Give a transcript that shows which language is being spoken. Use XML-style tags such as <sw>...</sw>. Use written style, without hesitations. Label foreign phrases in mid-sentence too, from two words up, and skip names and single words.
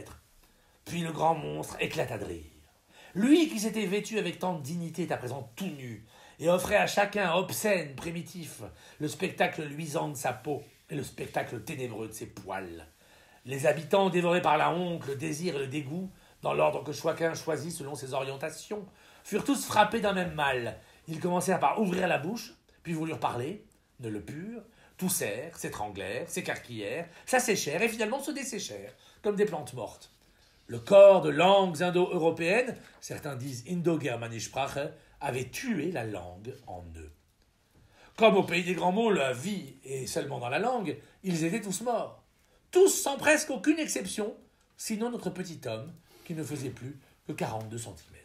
<fr>Puis le grand monstre éclata de rire. Lui qui s'était vêtu avec tant de dignité est à présent tout nu, et offrait à chacun obscène, primitif, le spectacle luisant de sa peau et le spectacle ténébreux de ses poils. Les habitants, dévorés par la honte, le désir et le dégoût, dans l'ordre que chacun choisit selon ses orientations, furent tous frappés d'un même mal. Ils commencèrent par ouvrir la bouche, puis voulurent parler, ne le purent, toussèrent, s'étranglèrent, s'écarquillèrent, s'asséchèrent et finalement se desséchèrent, comme des plantes mortes. Le corps de langues indo-européennes, certains disent</fr> <de>Indo-Germanische Sprache,</de> <fr>avait tué la langue en eux. Comme au pays des grands mots, la vie est seulement dans la langue, ils étaient tous morts. Tous sans presque aucune exception, sinon notre petit homme, qui ne faisait plus que 42 cm.</fr>